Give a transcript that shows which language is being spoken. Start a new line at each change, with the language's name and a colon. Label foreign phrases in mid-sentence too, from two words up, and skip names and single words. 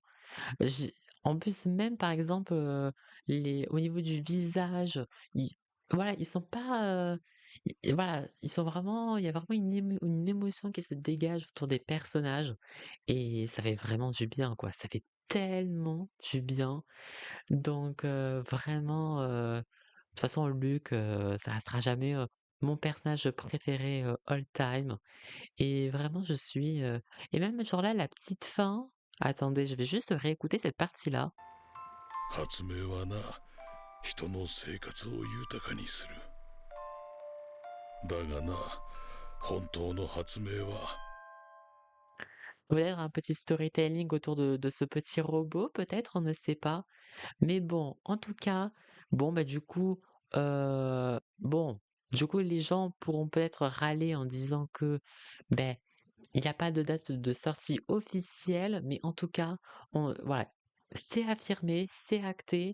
French: J'ai en plus même par exemple, les au niveau du visage, ils voilà, ils sont pas, voilà, ils sont vraiment il y a vraiment une émotion qui se dégage autour des personnages et ça fait vraiment du bien, quoi. Ça fait tellement du bien donc vraiment, de toute façon Luke, ça restera jamais, mon personnage préféré,
English: all time
French: et vraiment je suis, et même genre là, la petite fin attendez, je vais juste réécouter cette partie-là.
Japanese: 発明はな、人の生活を豊かにする。だがな、本当の発明は
French: Peut-être un petit storytelling autour de ce petit robot peut-être, on ne sait pas. Mais bon, en tout cas, bon, bah, bon, du coup les gens pourront peut-être râler en disant que, beh, il y a pas de date de sortie officielle, mais en tout cas, on voilà, c'est affirmé, c'est acté.